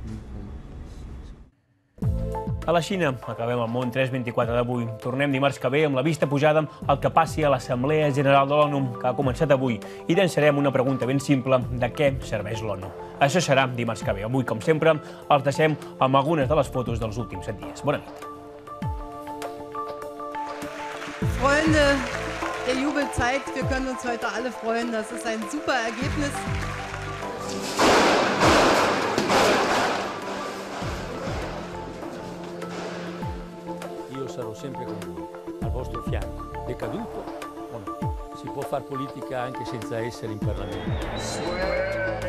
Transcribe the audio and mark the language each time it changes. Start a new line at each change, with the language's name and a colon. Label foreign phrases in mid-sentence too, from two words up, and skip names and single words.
Catalan: A la Xina, acabem el món 324 d'avui. Tornem dimarts que ve amb la vista pujada al que passi a l'Assemblea General de l'ONU, que ha començat avui, i llançarem una pregunta ben simple de què serveix l'ONU. Això serà dimarts que ve. Avui, com sempre, els deixem amb algunes de les fotos dels últims 7 dies. Bona nit.
German: Freunde der Jubelzeit, wir können uns heute alle freuen. Das ist ein super Ergebnis.
Italian: Io sarò sempre con voi, al vostro fianco. È caduto o no? Si può far politica anche senza essere in Parlamento.